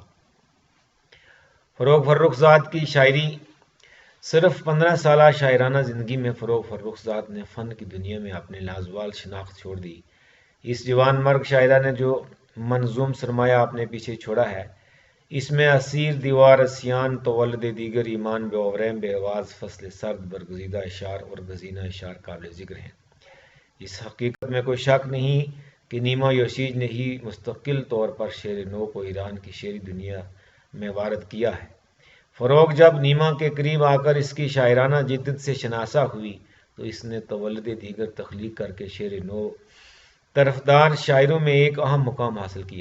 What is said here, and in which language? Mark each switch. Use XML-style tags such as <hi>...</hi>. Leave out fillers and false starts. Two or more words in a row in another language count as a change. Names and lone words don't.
<ur>فروغ فرخزاد کی شاعری۔ صرف 15 سالہ شاعرانہ زندگی میں فروغ فرخزاد نے فن کی دنیا میں اپنے لازوال شناخت چھوڑ دی۔ اس جوان مرگ شاعرہ نے جو منظوم سرمایہ اپنے پیچھے چھوڑا ہے، اس میں اسیر دیوار اسیان تولد دیگر ایمان بے بے آواز فصل سرد برگزیدہ اشعار اور گزینہ اشعار قابل ذکر ہیں۔ اس حقیقت میں کوئی شک نہیں کہ نیما یوشیج نے ہی مستقل طور پر شعر نو کو ایران کی شعری دنیا میں وارد کیا ہے۔ فروغ جب نیما کے قریب آ کر اس کی شاعرانہ جدت سے شناسا ہوئی تو اس نے تولد دیگر تخلیق کر کے شعر نو طرفدار شاعروں میں ایک اہم مقام حاصل کیا۔</ur>